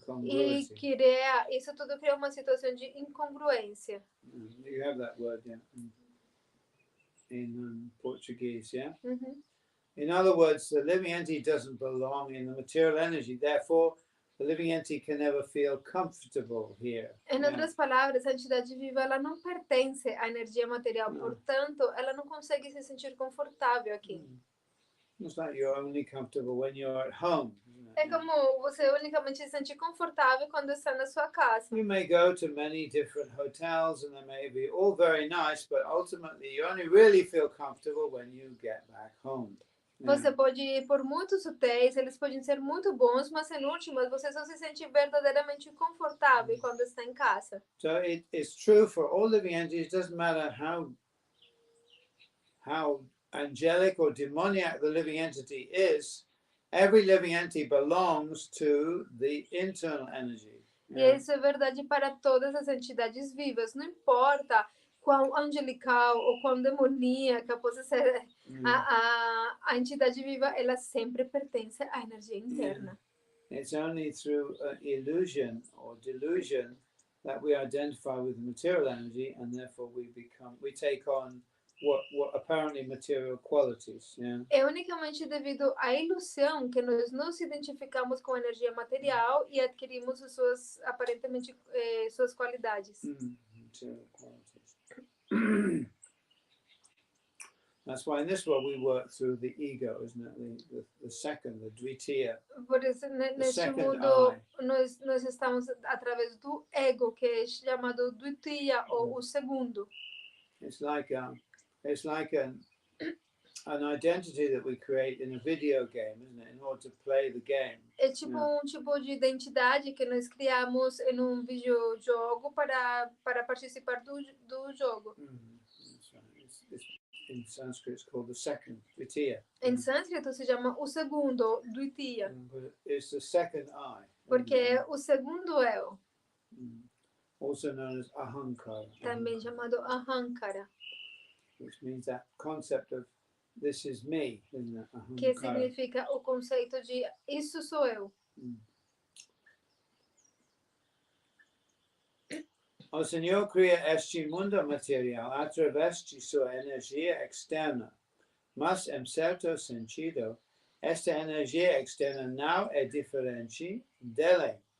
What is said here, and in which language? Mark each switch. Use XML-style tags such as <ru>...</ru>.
<pt>E isso tudo cria uma situação de incongruência.</pt> <en>You have that word, yeah, in Portuguese, yeah? In other words, the living entity doesn't belong in the material energy. Therefore, the living entity can never feel comfortable here.</en> <pt>Em outras palavras, a entidade viva ela não pertence à energia material, portanto, ela não consegue se sentir confortável aqui.</pt> <en>It's like you're only comfortable when you're at home.</en> <pt>É como você unicamente se sentir confortável quando está na sua casa.</pt> <en>You may go to many different hotels and they may be all very nice, but ultimately you only really feel comfortable when you get back home.</en> <pt>Você pode ir por muitos hotéis, eles podem ser muito bons, mas em últimas você só se sente verdadeiramente confortável quando está em casa.</pt> <en>So it's true for all living entities. It doesn't matter how angelic or demoniac the living entity is. Every living entity belongs to the internal energy.</en> <pt>E isso é verdade para todas as entidades vivas. Não importa quão angelical ou quão demoníaca possa ser a entidade viva, ela sempre pertence à energia interna.</pt> <en>It's only through illusion or delusion that we identify with the material energy, and therefore we take on what apparently material qualities. Yeah?</en> <pt>É unicamente devido à ilusão que nós nos identificamos com a energia material e adquirimos suas aparentemente suas qualidades.</pt> <en>Material qualities. That's why in this world we work through the ego, isn't it? The second, the dvitiya.</en> <pt>Por isso, neste mundo, nós estamos através do ego, que é chamado dvitiya, ou o segundo.</pt> <en>It's like an identity that we create in a video game, isn't it? In order to play the game.</en> <pt>É tipo tipo de identidade que nós criamos em videojogo para participar do jogo.</pt> <en>That's right. In Sanskrit, it's called the second, dvitiya.</en> <pt>Em sânscrito se chama o segundo, dvitiya.</pt> <en>But it's the second I.</en> <pt>Porque é o segundo eu.</pt> <en>Also known as ahankara.</en> <pt>Também chamado ahankara.</pt> <en>Which means that concept of this is me, isn't it?</en> <sa>Ahankara.</sa> <pt>Que significa o conceito de isso sou eu. O Senhor cria este mundo material através de sua energia externa, mas em certo sentido, esta energia externa não é diferente dele.</pt>